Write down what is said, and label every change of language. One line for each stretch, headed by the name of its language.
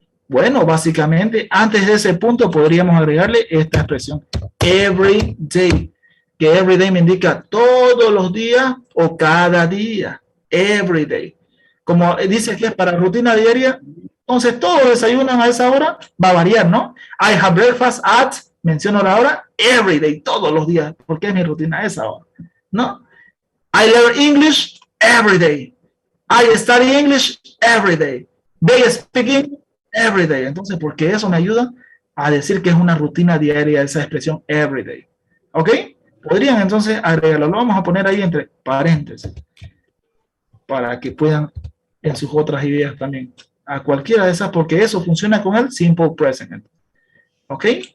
Spanish: Bueno, básicamente, antes de ese punto podríamos agregarle esta expresión, every day, que every day me indica todos los días o cada día, every day. Como dice que es para rutina diaria, entonces todos desayunan a esa hora, va a variar, ¿no?
English: I have breakfast at,
Spanish: menciono la hora, every day, todos los días, porque es mi rutina a esa hora, ¿no?
English: I learn English every day. I study English every day. They speak English every day.
Spanish: Entonces, porque eso me ayuda a decir que es una rutina diaria esa expresión every day. ¿Ok? Podrían entonces agregarlo. Lo vamos a poner ahí entre paréntesis para que puedan en sus otras ideas también a cualquiera de esas, porque eso funciona con el simple present. ¿Ok?